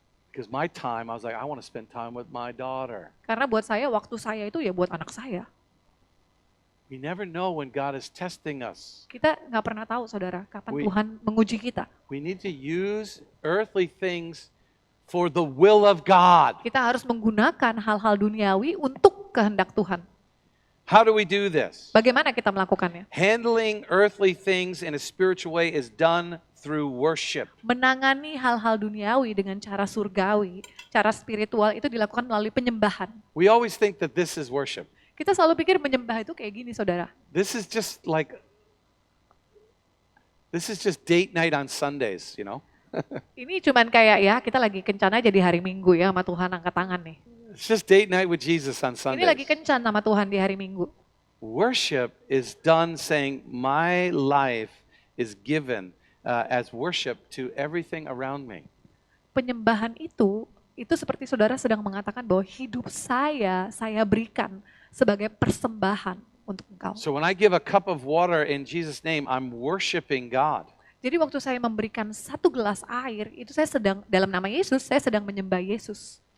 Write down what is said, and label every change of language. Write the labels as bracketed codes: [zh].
[en] Because my time, I was like, I want to spend time with my daughter. [id] Karena buat saya, waktu saya itu ya buat anak saya. [en] We never know when God is testing us. [id] Kita nggak pernah tahu, saudara, kapan [en] We- [id] Tuhan menguji kita. [en] We need to use earthly things for the will of God. [id] Kita harus menggunakan hal-hal duniawi untuk kehendak Tuhan. [en] How do we do this? [id] Bagaimana kita melakukannya? [en] Handling earthly things in a spiritual way is done through worship. [id] Menangani hal-hal duniawi dengan cara surgawi, cara spiritual itu dilakukan melalui penyembahan. [en] We always think that this is worship. [id] Kita selalu pikir menyembah itu kayak gini, saudara. [en] This is just date night on Sundays, you know? [id] Ini cuman kayak ya, kita lagi kencan aja di hari Minggu ya sama Tuhan, angkat tangan nih. [en] It's just date night with Jesus on [id] Ini lagi [en] Sundays. [id] kencan sama Tuhan di hari Minggu. [en] Worship is done saying, my life is given as worship to everything around me. [id] Penyembahan itu seperti saudara sedang mengatakan bahwa hidup saya berikan sebagai persembahan untuk engkau. [en] So when I give a cup of water in Jesus' name, I'm worshiping God. [id] Jadi waktu saya memberikan 1 gelas air, itu saya sedang dalam nama Yesus, saya sedang menyembah Yesus.